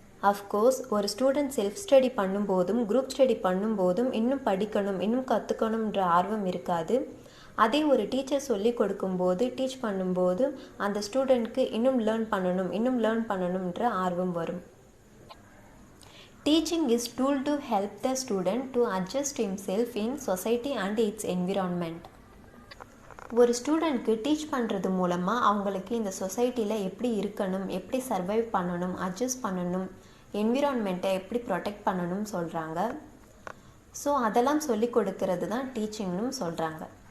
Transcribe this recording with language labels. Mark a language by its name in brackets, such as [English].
[Tamil] Of course ஒரு student self study பண்ணும்போதும் group study பண்ணும்போதும் இன்னும் படிக்கணும், இன்னும் கற்றுக்கணுன்ற ஆர்வம் இருக்காது. அதே ஒரு டீச்சர் சொல்லி கொடுக்கும்போது, டீச் பண்ணும்போது அந்த ஸ்டூடெண்ட்க்கு இன்னும் லேர்ன் பண்ணணும்ன்ற ஆர்வம் வரும். [English] Teaching is tool to help the student to adjust himself in society and its environment. [Tamil] ஒரு ஸ்டூடெண்ட்க்கு டீச் பண்ணுறது மூலமாக அவங்களுக்கு இந்த சொசைட்டியில் எப்படி இருக்கணும், எப்படி சர்வைவ் பண்ணணும், அட்ஜஸ்ட் பண்ணணும், என்விரான்மெண்ட்டை எப்படி ப்ரொடெக்ட் பண்ணணும்னு சொல்கிறாங்க. ஸோ அதெல்லாம் சொல்லி கொடுக்கறது தான் டீச்சிங்னு சொல்கிறாங்க.